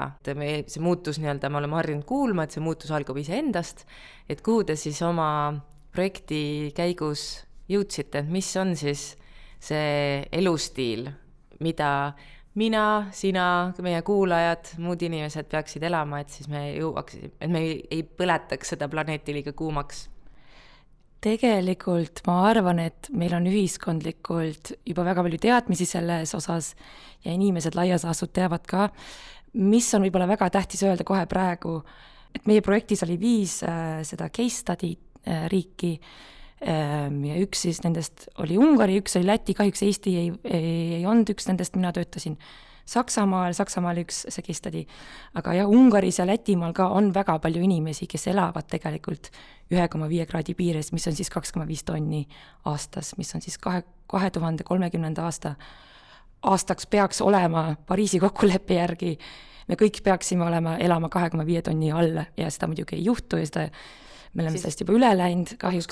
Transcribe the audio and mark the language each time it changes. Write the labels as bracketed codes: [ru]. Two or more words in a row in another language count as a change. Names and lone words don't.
[et] See muutus nii-öelda, me oleme harjunud kuulma, et see muutus algab ise endast, et kuhu te siis oma projekti käigus jõudsite, et mis on siis see elustiil, mida mina, sina, meie kuulajad, muud inimesed peaksid elama, et siis me jõuaksime, et me ei põletaks seda planeeti liiga kuumaks. Tegelikult ma arvan, et meil on ühiskondlikult juba väga palju teadmisi selles osas ja inimesed laias laastud teavad ka, mis on võib-olla väga tähtis öelda kohe praegu, et meie projektis oli 5 seda [en] case study [et] riiki ja üks siis nendest oli Ungari, üks oli Läti, kahjuks Eesti ei olnud üks nendest, mina töötasin Saksamaal üks see [en] case study, [et] aga jah, Ungaris ja Lätimaal ka on väga palju inimesi, kes elavad tegelikult 1,5 kraadi piires, mis on siis 2,5 tonni aastas, mis on siis 2030. aastaks peaks olema Pariisi kokkuleppe järgi, me kõik peaksime elama 2,5 tonni all ja seda muidugi ei juhtu ja seda me oleme sellest juba üle läinud kahjuks.